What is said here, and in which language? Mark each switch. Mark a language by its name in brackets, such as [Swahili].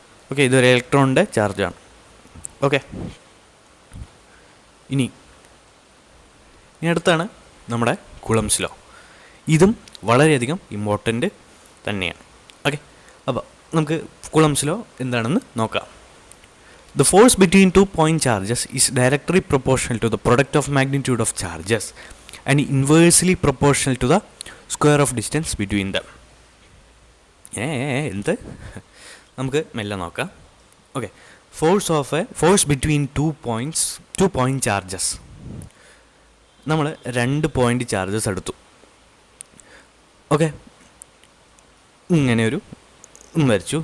[Malayalam] Okay, ഇതൊരു ഇലക്ട്രോണിൻ്റെ ചാർജാണ്. Okay, ഇനി അടുത്താണ് നമ്മുടെ കുളംസ് ലോ. ഇതും വളരെയധികം ഇമ്പോർട്ടൻ്റ് തന്നെയാണ്. ഓക്കെ, അപ്പോൾ നമുക്ക് കുളംസ് ലോ എന്താണെന്ന് നോക്കാം. [English] The force between 2 point charges is directly proportional to the product of magnitude of charges and inversely proportional to the square of distance between them. [Malayalam] എന്ത് നമുക്ക് മെല്ലെ നോക്കാം. [English] Okay, force between 2 point charges. [Malayalam] നമ്മൾ 2 point charges എടുത്തു. Okay, ഇങ്ങനെ ഒരു വരച്ചു.